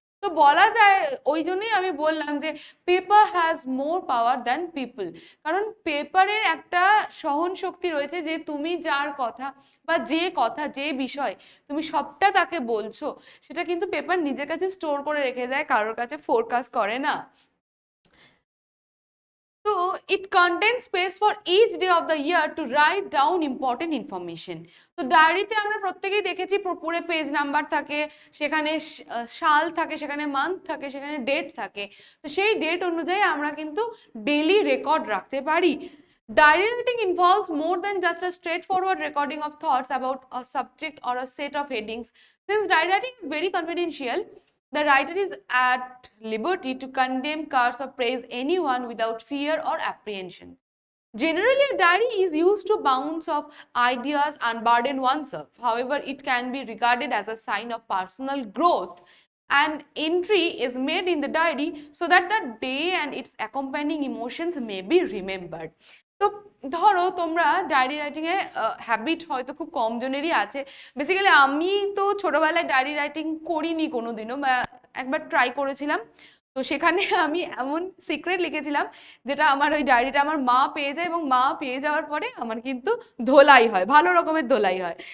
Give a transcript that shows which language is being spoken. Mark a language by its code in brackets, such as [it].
[bn] তো বলা যায়, ওই জন্যই আমি বললাম যে [en] Paper has more power than people. [bn] কারণ পেপারের একটা সহন শক্তি রয়েছে, যে তুমি যার কথা বা যে কথা, যে বিষয় তুমি সবটা তাকে বলছো, সেটা কিন্তু পেপার নিজের কাছে স্টোর করে রেখে দেয়, কারোর কাছে ফোরকাস্ট করে না। [en] তো it contains space for each day of the year to write down important information. [bn] তো ডায়েরিতে আমরা প্রত্যেকেই দেখেছি পুরো পেজ নাম্বার থাকে, সেখানে সাল থাকে, সেখানে মান্থ থাকে, সেখানে ডেট থাকে। তো সেই ডেট অনুযায়ী আমরা কিন্তু ডেইলি রেকর্ড রাখতে পারি। [en] Diary writing involves more than just a straightforward recording of thoughts about a subject or a set of headings. Since diary writing is very confidential, the writer is at liberty to condemn, curse, or praise anyone without fear or apprehension. Generally, a diary is used to bounce off ideas and burden oneself. However, it can be regarded as a sign of personal growth. An entry is made in the diary so that the day and its accompanying emotions may be remembered. [bn] তো ধরো তোমরা diary writing a habit হয়তো খুব কম জনেরই আছে। Basically আমি তো ছোটবেলায় diary writing করিনি কোনোদিনও, বা একবার ট্রাই করেছিলাম। তো সেখানে আমি এমন সিক্রেট লিখেছিলাম, যেটা আমার ওই ডায়েরিটা আমার মা পেয়ে যায়, এবং মা পেয়ে যাওয়ার পরে আমার কিন্তু ধোলাই হয়, ভালো রকমের ধোলাই হয়।